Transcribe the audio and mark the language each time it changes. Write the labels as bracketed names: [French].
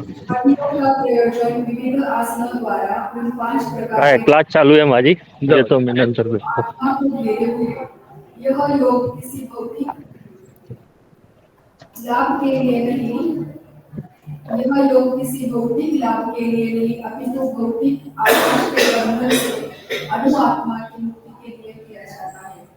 [Hindi] हड्डियों का प्रयोजन विविध आसनों द्वारा उन 5 प्रकार [Marathi] काय [Hindi] के [Marathi] क्लास चालू आहे माझी, देतो मी नंतर भेटतो. [Hindi] आत्मा को घेरे हुए है। यह योग किसी भौतिक लाभ के लिए नहीं यह योग किसी भौतिक लाभ के लिए नहीं अपितु भौतिक आकाश के बंधन से अणु आत्मा की मुक्ति के लिए किया जाता है।